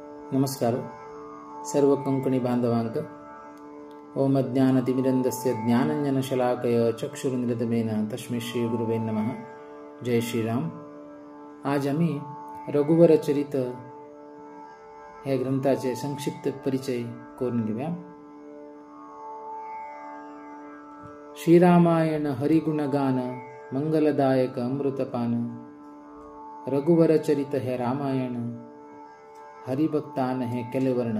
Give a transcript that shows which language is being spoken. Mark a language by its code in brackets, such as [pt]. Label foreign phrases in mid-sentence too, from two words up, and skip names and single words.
[kok] नमस्कार सर्व कोंकणी बांधवांक। [sa] ओम अज्ञानतिमिरन्दस्य ज्ञानाञ्जनशलाकया चक्षुरुन्मिलितमेन तस्मै श्री गुरुवे नमः। [hi] जय श्री राम। [mr] आज आम्ही रघुवर चरित या ग्रंथाचे संक्षिप्त परिचय करून घेऊया। [hi] श्रीरामायण हरिगुणगान मंगलदायक अमृतपान। [mr] रघुवर चरित हे रामायण हरिभक्तान हे केले वर्णन।